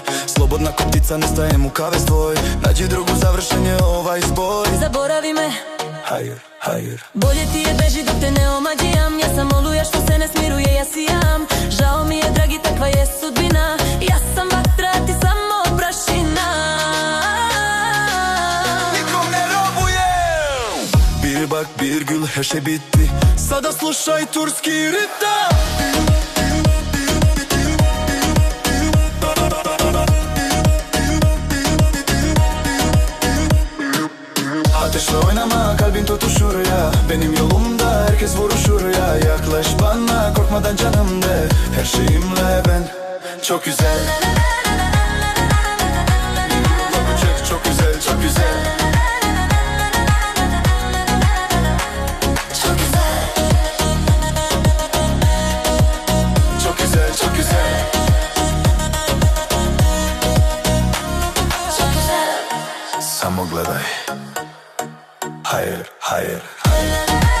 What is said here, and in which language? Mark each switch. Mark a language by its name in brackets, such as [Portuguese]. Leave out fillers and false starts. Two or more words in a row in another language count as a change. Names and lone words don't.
[Serbian] Slobodna ko ptica, ne stajem u kavez tvoj. Nađi drugu, završen je ovaj spoj. Zaboravi me, hajer. bolje ti je beži dok te ne omađijam. Ja sam oluja što se ne smiruje, ja sijam. Žao mi je dragi, takva je sudbina. Ja sam vatra, ti samo prašina. Nikom ne robujem. [Turkish] Bir bak bir gül, her şey bitti. [Serbian] Sada slušaj turski ritam. [Turkish] Ateşle oynama, kalbin tutuşur ya. Benim yolumda herkes vuruşur ya. Yaklaş bana, korkmadan canım de. Her şeyimle ben çok güzel. Çok güzel, çok güzel. Çok güzel, Çok güzel, çok güzel. çok güzel. [Serbian] Samo gledaj. Hajer.